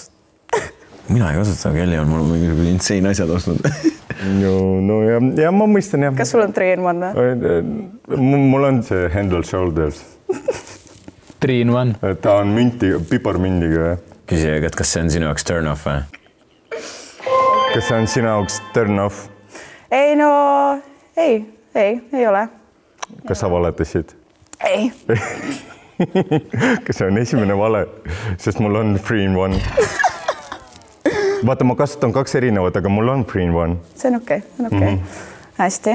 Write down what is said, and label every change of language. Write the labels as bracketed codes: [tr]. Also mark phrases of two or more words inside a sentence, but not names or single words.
[et] Mina ei kasuta, Kelly on mul mingi insane asjad ostnud. No ja ma mõistan, jah. Kas sul on 3-in-1 või? Mul on see Handle Shoulders. 3-in-1. Ta on piparmündiga. Küsi, kas see on sinu jaoks [en] turn off [et] või? Kas see on sinu jaoks [en] turn off? [et] Ei, no ei ole. Kas sa valetasid? Ei. Kas see on esimene vale? Sest mul on 3-in-1. Vaata, ma kasutan 2 erinevat, aga mul on 3-in-1. See on okei. Hästi.